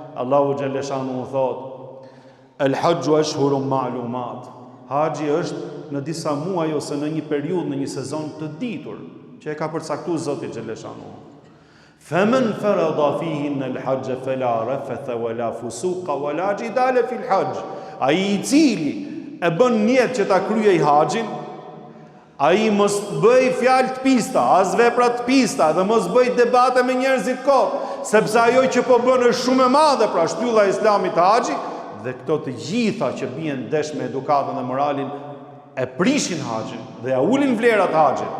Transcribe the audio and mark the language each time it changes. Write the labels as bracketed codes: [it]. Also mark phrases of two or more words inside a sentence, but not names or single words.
[sq] Allahu Gjelleshanu thot, [ar] الحج أشهر معلومات. [sq] Haxhi është në disa muaj ose në një periudhë, në një sezon të ditur, që e ka përcaktuar Zoti Gjelleshanu. [ar] فمن فرض فيهن الحج فلا رفث ولا فسوق ولا جدال في الحج. [sq] Ai i cili e bën niyet që ta kryej haxhin, ai mos bëj fjalë të pista, as vepra të pista, dhe mos bëj debate me njerëzit kot, sepse ajo që po bën është shumë e madhe, pra shtylla e Islamit të haxhit, dhe këto të gjitha që bien ndesh me edukatën dhe moralin e prishin haxhin dhe ja ulin vlerat haxhit.